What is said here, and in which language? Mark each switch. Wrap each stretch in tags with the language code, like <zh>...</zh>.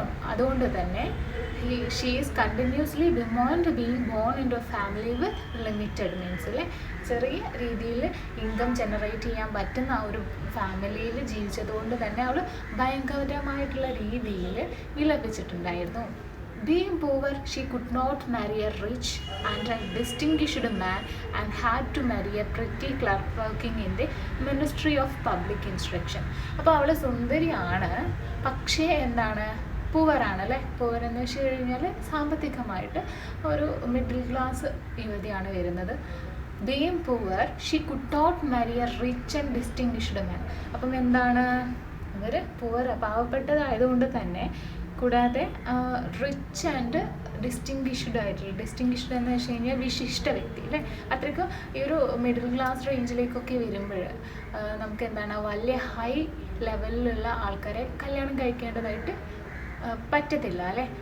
<ml>അതുകൊണ്ട് തന്നെ</ml> <en>she is continuously bemoaned being born into a family with limited means</en> <ml>അല്ലേ. ചെറിയ രീതിയിൽ ഇൻകം ജനറേറ്റ് ചെയ്യാൻ പറ്റുന്ന ആ ഒരു ഫാമിലിയിൽ ജീവിച്ചതുകൊണ്ട് തന്നെ അവൾ ഭയങ്കരമായിട്ടുള്ള രീതിയിൽ വിലപിച്ചിട്ടുണ്ടായിരുന്നു.</ml> <en>Being poor, she could not marry a rich and a distinguished man and had to marry a pretty clerk working in the Ministry of Public Instruction.</en> <ml>അപ്പോൾ അവൾ സുന്ദരിയാണ്, പക്ഷേ എന്താണ്? പൂവറാണ് അല്ലേ. പൂവർ എന്ന് വെച്ച് കഴിഞ്ഞാൽ സാമ്പത്തികമായിട്ട് ഒരു മിഡിൽ ക്ലാസ് യുവതിയാണ് വരുന്നത്.</ml> <en>Being poor, she could not marry a rich and distinguished man.</en> <ml>അപ്പം എന്താണ്? അവർ പാവപ്പെട്ടതായതുകൊണ്ട് തന്നെ, കൂടാതെ</ml> <en>rich and distinguished</en> <ml>എന്ന് വെച്ച് കഴിഞ്ഞാൽ വിശിഷ്ട വ്യക്തി അല്ലേ. അത്രയ്ക്കും ഈ ഒരു മിഡിൽ ക്ലാസ് റേഞ്ചിലേക്കൊക്കെ വരുമ്പോൾ നമുക്ക് എന്താണ് വലിയ ഹൈ ലെവലിലുള്ള ആൾക്കാരെ കല്യാണം കഴിക്കേണ്ടതായിട്ട് പറ്റത്തില്ല അല്ലേ.</ml>